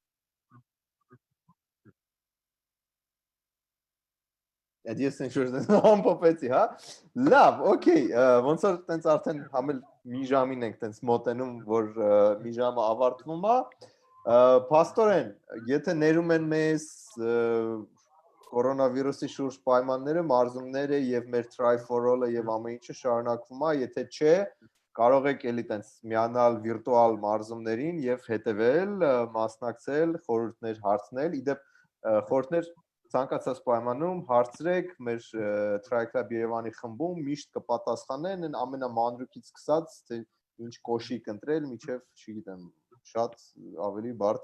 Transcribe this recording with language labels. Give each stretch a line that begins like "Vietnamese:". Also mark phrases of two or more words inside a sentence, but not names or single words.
Armenian: Այդ ես ինչ-որ ամփոփեցի, հա։ Լավ, օքեյ, ոնց որ տենց արդեն համել մի ժամին ենք տենց մոտենում, որ մի ժամը ավարտվում է։ Պաստորեն, եթե ներում են մեզ կորոնավիրուսի շուրջ պայմանները, մարզումները եւ մեր try for all-ը եւ ամեն ինչը շարունակվում է, եթե չէ, կարող եք էլի տենց միանալ վիրտուալ մարզումներին եւ հետեւել, մասնակցել, խորհուրդներ հարցնել, իդեպ խորհուրդներ ցանկացած պայմանում հարցրեք մեր Try Club Երևանի խմբում միշտ կպատասխանեն այն ամենամանրուքից սկսած թե ինչ կոշիկ ընտրել միջև, չգիտեմ, շատ ավելի բարդ